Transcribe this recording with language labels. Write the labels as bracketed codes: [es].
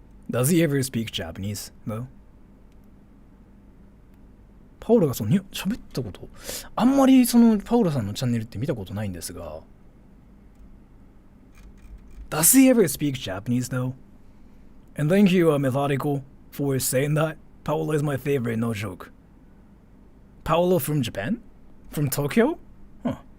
[en] Does he ever speak Japanese, though? [ja] パオロが喋ったことあんまりパオロさんのチャンネルって見たことないんですが [en] Does he ever speak Japanese, though? And thank you, Methodical, for saying that. Paolo is my favorite, no joke. Paolo from Japan? From Tokyo? Huh.